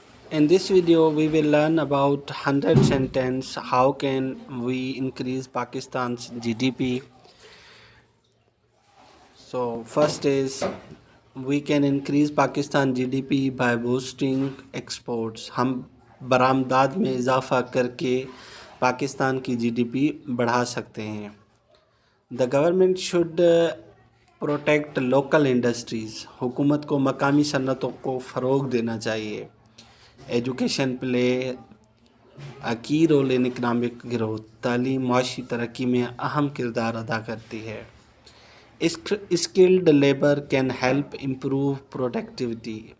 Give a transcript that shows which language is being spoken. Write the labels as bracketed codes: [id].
[en] In this video, we will learn about 100 sentence. How can we increase Pakistan's GDP? So, first is we can increase Pakistan GDP by boosting exports. [ur] हम बरामदात में इजाफा करके पाकिस्तान की GDP बढ़ा सकते हैं. [en] The government should protect local industries. [ur] हुकूमत को मकामी सन्नतों को फ़रोग देना चाहिए. [en] Education play key role in economic growth. [ur] तालीम माशी तरक्की में अहम किरदार अदा करती है. [en] Skilled labour can help improve productivity.